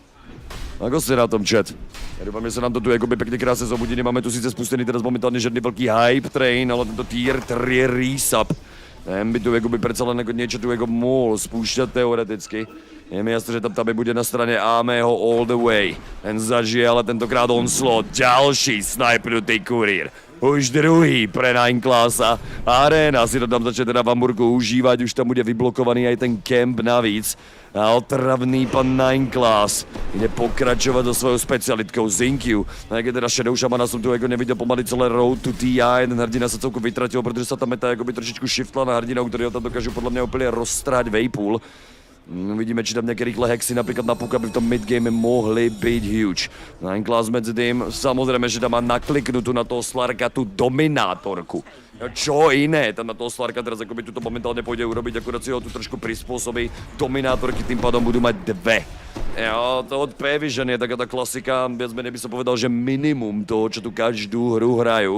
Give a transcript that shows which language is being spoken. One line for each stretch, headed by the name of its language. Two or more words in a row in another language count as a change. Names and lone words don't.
Slovak: Ako ste na tom, chat? Ja dúfam, že sa nám to tu akoby pekne krásne zobudí. Máme tu síce spustený teraz momentálne žiadny veľký
English: hype train,
Slovak: ale tento
English: tier 3 resub.
Slovak: Ten by tu akoby predsa len ako niečo tu ako mohol spúšťať teoreticky. Je mi jasné, že tam bude na strane Amého
English: all the way.
Slovak: Ten zažije, ale tentokrát onslaught. Ďalší snajpnutý kuriér. Už druhý pre 9 classa. Arena si to tam začne teda v Hamburgu užívať, už tam bude vyblokovaný aj ten camp navíc. A otravný pán 9 class ide pokračovať so svojou specialitkou Zinkyu. A keď teda Shadow Shamana som tu ako nevidel pomaly celé road to TI, ten hrdina sa celkom vytratil, pretože sa tam meta akoby trošičku shiftla na hrdinov, ktorí ho tam dokážu podľa mňa úplne rozstrať Vejpool. Vidíme, či tam nejaké rýchle hexy napríklad na puk, aby v tom midgame mohli byť huge. 9 class medzi tým, samozrejme, že tam má nakliknutú na toho Slarka tú dominátorku. Čo iné, tam na toho Slarka teraz akoby tuto momentálne pôjde urobiť, akurát si ho tu trošku prispôsobí. Dominátorky tým pádom budú mať dve. Jo, to od P-Vision je taká tá klasika, viac menej by som povedal, že minimum toho, čo tu každú hru hrajú.